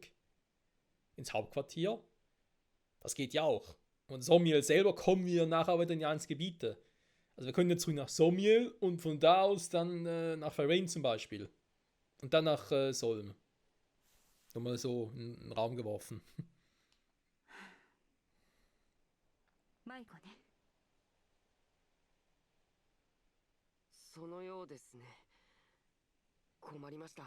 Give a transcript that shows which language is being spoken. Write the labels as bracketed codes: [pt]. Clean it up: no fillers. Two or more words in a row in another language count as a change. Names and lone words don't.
[de] Ins Hauptquartier. Das geht ja auch. Und Somil selber kommen wir nachher wieder in die einzelnen Gebiete. Also wir können jetzt zurück nach Somil und von da aus dann nach Faerûn zum Beispiel. Und dann nach Solm. Nur mal so in den Raum geworfen. [ja] マイコね。そのようですね。困りました。